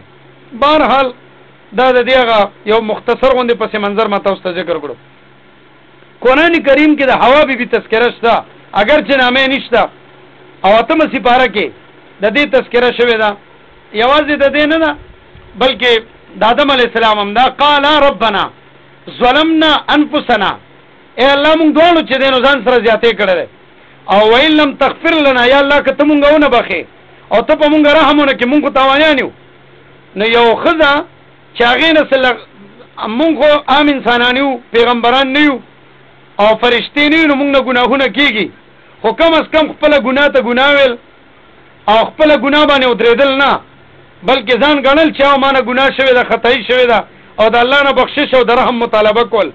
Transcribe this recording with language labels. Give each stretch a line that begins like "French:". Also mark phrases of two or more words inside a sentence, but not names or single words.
Pashto: بهرحال دا د دې هغه یو مختصر غوندې پس منظر ما تاسو ته ذکر کړو. قرآن کریم کې د حوا بیبي تذکره شته اگر چې نامې نشته او 8مه سپاره کې د دې تذکره شوې ده. یوازې د دې نه ده بلکې د آدم علیه السلام هم دا
Arabic: قال ربنا ظلمنا انفسنا،
Pashto: ای الله مونږ دواړو چې دی نو ځان سره زیاتې کړی دی او
Arabic: وان لم تغفر لنا،
Pashto: یا الله که ته مونږ ونه بخې او ته په مونږ رحم ونه کړې مونږ خو تاوانیان یو. نو یو ښځه چې هغې نه مونږ خو عام انسانان یو، پیغمبران نه یو او فرشتې نه یو، نو مونږ نه ګناهونه کېږي. خو کم از کم خپله ګناه ته ګناه ویل او خپله ګناه باندې ودرېدل نه، بلکې ځان ګڼل چې ما نه ګناه شوې ده، خطایي شوې ده او د الله نه بخشش او د رحم مطالبه کول.